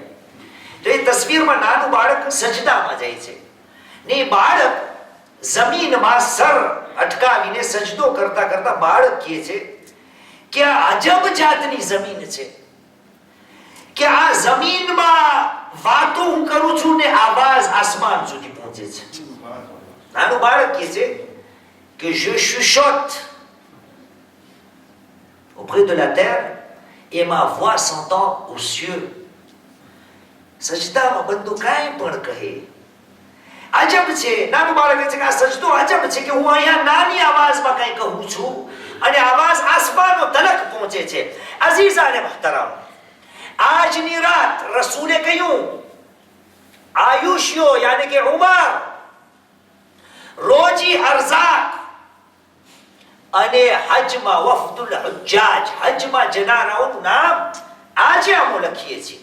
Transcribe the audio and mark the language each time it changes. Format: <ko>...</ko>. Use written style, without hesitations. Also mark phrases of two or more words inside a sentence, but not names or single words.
<gu>તો એ તસવીરમાં નાનું બાળક સજદામાં જાય છે ને એ બાળક જમીનમાં સર અટકાવીને સજદો કરતા કરતા બાળક કહે છે કે આ અજબ જાતની જમીન છે કે આ જમીનમાં વાતો હું કરું છું ને આવાજ આસમાન સુધી પહોંચે છે. નાનું બાળક કહે છે કે</gu> <fr>je chuchote auprès de la terre et ma voix s'entend aux cieux.</fr> <gu>સજદામાં બંદો કાંઈ પણ કહે. અજબ છે. નાનું બાળક કહે છે કે આ સજદો અજબ છે કે હું અહીંયા નાની આવાજમાં કંઈ કહું છું અને આવાજ આસમાનો તલક પહોંચે છે. અઝીઝાને મહતરમ, આજની રાત રસૂલે કહ્યું આયુષ્યો યાની કે ઉમર, રોજી અરઝાક અને હજમાં</gu> <ar>وفد الحجاج,</ar> <gu>હજમાં જનારાઓનું નામ આજે અમે લખીએ છીએ.</gu>